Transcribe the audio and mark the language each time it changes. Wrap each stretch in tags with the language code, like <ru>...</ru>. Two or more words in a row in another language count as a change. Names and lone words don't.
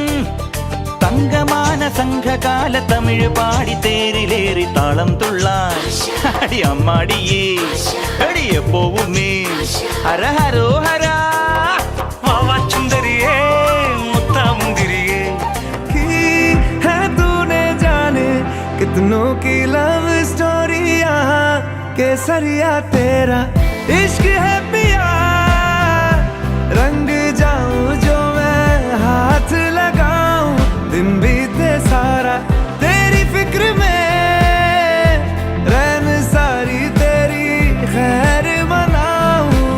<ta>தங்கமான சங்ககால தமிழ் பாடி தேரிலேறி தாளம் துள்ளான் அடி அம்மாடியே அடியே போவுமே. ஹர ஹரோ ஹரா வாவா சுந்தரியே முத்தா முந்திரியே.</ta> <hi>है तूने जाने कितनों की</hi> <en>love story</en> <hi>यहाँ केसरिया तेरा इश्क है पिया. रंग जाऊं जो मैं हाथ लगाऊं, दिन बीते सारा तेरी फिक्र में, रैन सारी तेरी खैर मनाऊं.</hi>